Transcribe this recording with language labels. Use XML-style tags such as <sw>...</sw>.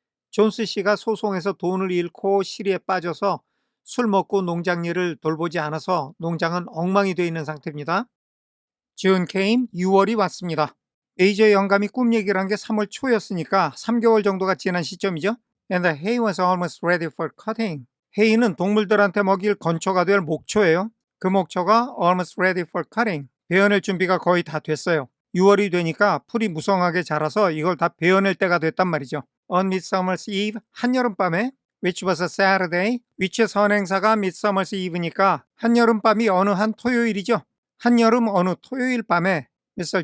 <ko>존스 씨가 소송에서 돈을 잃고 시리에 빠져서 술 먹고 농장 일을 돌보지 않아서 농장은 엉망이 되어 있는 상태입니다.</ko> <en>June came,</en> <ko>6월이 왔습니다. 메이저 영감이 꿈 얘기를 한 게 3월 초였으니까 3개월 정도가 지난 시점이죠.</ko> <en>And the hay was almost ready for cutting.</en> <ko>해이는 동물들한테 먹일 건초가 될 목초예요. 그 목초가</ko> <en>almost ready for cutting.</en> <ko>베어낼 준비가 거의 다 됐어요. 6월이 되니까 풀이 무성하게 자라서 이걸 다 베어낼 때가 됐단 말이죠.</ko> <en>On Midsummer's Eve,</en> <ko>한여름밤에</ko> <en>which was a Saturday,</en> <ko>which의 선행사가 Midsummer's Eve니까 한여름밤이 어느 한 토요일이죠. 한여름 어느 토요일 밤에 Mr.</ko>